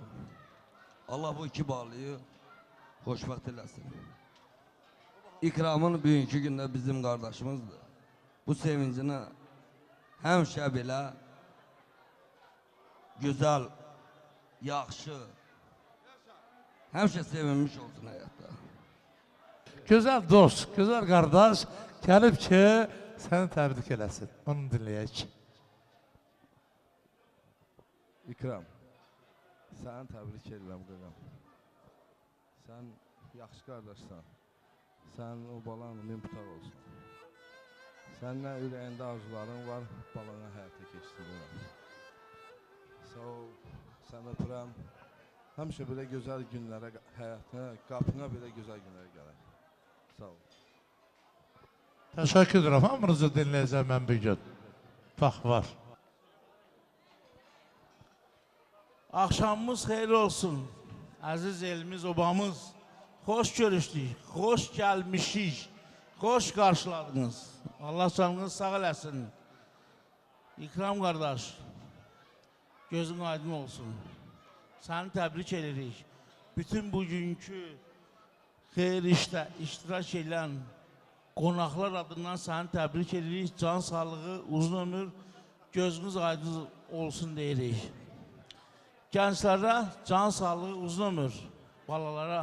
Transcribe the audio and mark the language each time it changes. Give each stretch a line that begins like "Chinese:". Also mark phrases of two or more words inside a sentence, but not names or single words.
Azerbaijani: Allah bu iki bağlıyı xoşbəxt eləsin. İkramın bugünkü gündə bizim qardaşımızdır. Bu sevincini həmişə belə güzel, yaxşı, həmişə sevinmiş olsun həyatda.
Turkish: Güzel dost, güzel kardeş gelip ki seni tebrik eləsin.
Azerbaijani: Onu dinleyək. İkram, səni təbrik edirəm qıqam. Sən yaxşı qardaşsan. Sənin o balan mümtaz olsun. Səninlə ürəyində arzuların var, balana həyata keçdirirəm. Sağ ol, sən öpürəm. Həmişə belə gözəl günlərə, həyatına, qapına belə gözəl günlərə gələr. Sağ ol.
Turkish: Teşekkür ederim. Hamınızı dinleyeceğim ben bir gün. Bak var.
Azerbaijani: Akşamımız xeyirli olsun. Aziz elimiz, obamız. Hoş görüşdük, hoş gelmişik, hoş karşıladınız. Allah canınızı sağ eləsin. İkram kardeş, gözün aydın olsun.
Turkish: Seni tebrik ederiz.
Azerbaijani: Bütün bugünkü xeyir işdə iştirak edən qonaqlar adından səni təbrik edirik. Can sağlığı, uzun ömür, gözünüz aydın olsun deyirik. Gençlərə can sağlığı, uzun ömür, balalara.